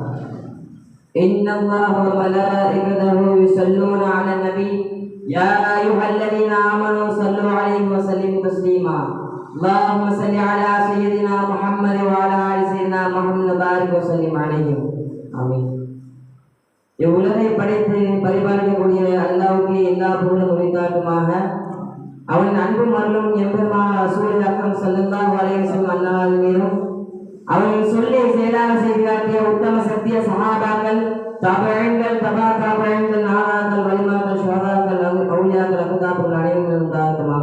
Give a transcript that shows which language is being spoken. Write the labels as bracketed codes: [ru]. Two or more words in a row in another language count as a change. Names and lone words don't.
[ar] إن الله وملائكته يصلون على النبي. يا أيها الذين آمنوا صلوا عليه وسلموا تسليما. اللهم صل على سيدنا محمد وعلى آل سيدنا محمد وبارك وسلم عليه. Amin. [ta] இவ்வுலகை படைத்து பரிபாலிக்கக்கூடிய அல்லாஹ்வுக்கு எல்லா புகழும் உரித்தாட்டுமாக. அவன் அன்பும் அருளும் எம்பெருமான் [ar] رسول أكرم صلى الله عليه وسلم [ta] அன்னார் மீதும் அவர்கள் சொல்லி செயலாக செய்து காட்டிய உத்தம சத்திய சஹாபாக்கள், தபீன்கள், தபா தபீன்கள், நாதாக்கள், வலிமாக்கள், ஷுஹதாக்கள், அவுலியாக்கள், அக்தாபுல் அனைவரும் உண்டாகட்டுமாக.